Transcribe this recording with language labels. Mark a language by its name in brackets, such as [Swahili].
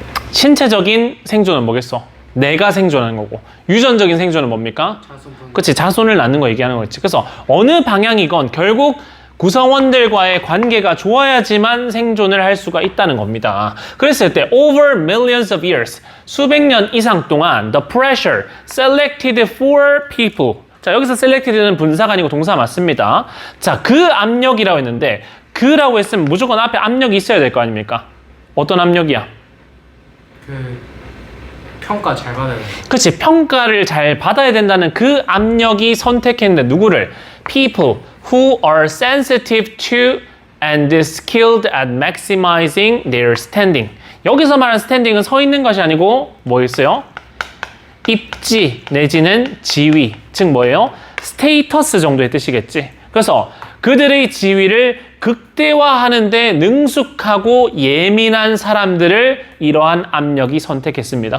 [Korean] 신체적인 생존은 뭐겠어? 내가 생존하는 거고, 유전적인 생존은 뭡니까? 그치, 자손을 낳는 거 얘기하는 거겠지. 그래서 어느 방향이건 결국 구성원들과의 관계가 좋아야지만 생존을 할 수가 있다는 겁니다. [English] 그랬을 때 over millions of years, [Korean] 수백 년 이상 동안 [English] the pressure selected for people. [Korean] 자, 여기서 selected는 분사가 아니고 동사 맞습니다. 자, 그 압력이라고 했는데 그라고 했으면 무조건 앞에 압력이 있어야 될 거 아닙니까? 어떤 압력이야? 평가 잘 받아야 돼요. 그치, 평가를 잘 받아야 된다는 그 압력이 선택했는데 누구를? [English] People who are sensitive to and skilled at maximizing their standing. [Korean] 여기서 말하는 standing은 서 있는 것이 아니고 뭐였어요? 입지 내지는 지위, 즉 뭐예요? 스테이터스 정도의 뜻이겠지. 그래서 그들의 지위를 극대화하는데 능숙하고 예민한 사람들을 이러한 압력이 선택했습니다.